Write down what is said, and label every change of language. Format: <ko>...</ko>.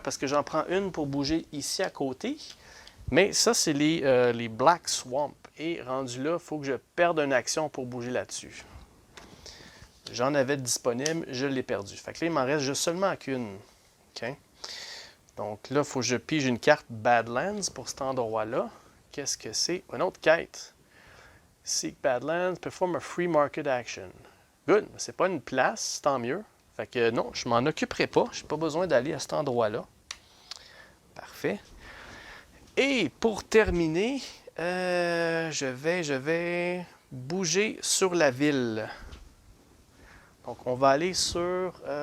<fr>Parce que j'en prends une pour bouger ici à côté. Mais ça, c'est les Black Swamp. Et rendu là, il faut que je perde une action pour bouger là-dessus. J'en avais disponible, je l'ai perdu. Fait que là, il m'en reste juste seulement qu'une. OK? Donc là, il faut que je pige une carte Badlands pour cet endroit-là. Qu'est-ce que c'est? Une autre quête.</fr> <en>Seek Badlands, perform a free market action. Good.</en> <fr>C'est pas une place, tant mieux. Fait que non, je m'en occuperai pas. Je n'ai pas besoin d'aller à cet endroit-là. Parfait. Et pour terminer, je vais bouger sur la ville. Donc, on va aller sur</fr>